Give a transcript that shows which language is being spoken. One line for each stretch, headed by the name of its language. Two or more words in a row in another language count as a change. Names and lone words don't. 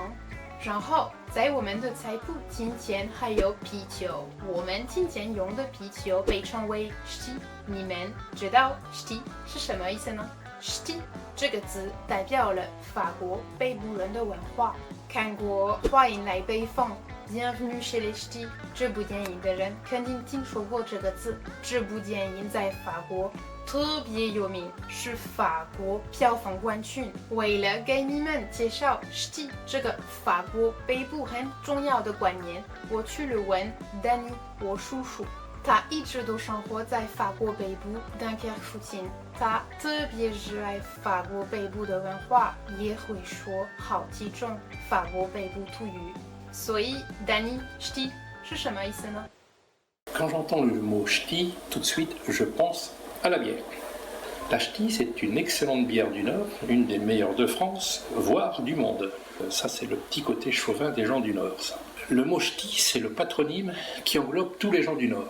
Chinese: 然后，在我们的菜谱金钱还有啤酒，我们今天用的啤酒被称为 Ch'ti。你们知道 Ch'ti 是什么意思呢？ Ch'ti 这个字代表了法国北部人的文化。看过《欢迎来北方》Bienvenue chez les Ch'tis 这部电影的人肯定听说过这个字。这部电影在法国特别有名，是法国票房冠军。为了给你们介绍 Ch'ti 这个法国北部很重要的观念，我去了问 Danny 我叔叔。他一直都生活在法国北部Dunkerque附近，他特别热爱法国北部的文化，也会说好几种法国北部土语。所以 Danny Ch'ti 是什么意思呢？
French: Quand j'entends le mot ch'ti, tout de suite, je pense à la bière. La ch'ti, c'est une excellente bière du Nord, une des meilleures de France, voire du monde. Ça, c'est le petit côté chauvin des gens du Nord, ça. Le mot ch'ti, c'est le patronyme qui englobe tous les gens du Nord.